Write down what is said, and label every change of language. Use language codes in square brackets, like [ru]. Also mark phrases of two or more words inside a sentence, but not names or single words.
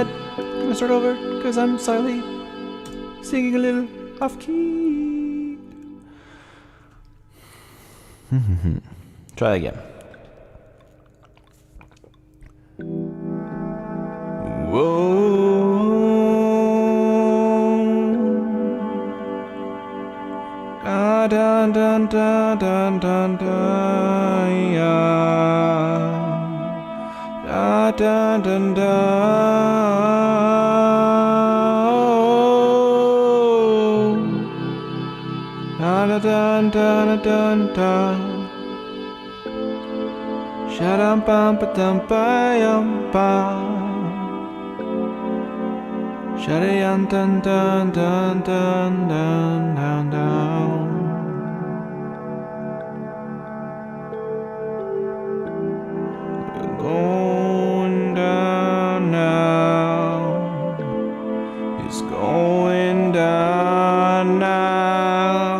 [en] I'm gonna start over because I'm slightly singing a little off key. Try that again. Whoa. Dun dun dun dun dun dun, yeah. Dun dun dun. Dun dun dun dun dun. Shadum bum ba dum ba bum. Shadum dun dun dun dun dun dun dun. Going down now. It's going down now.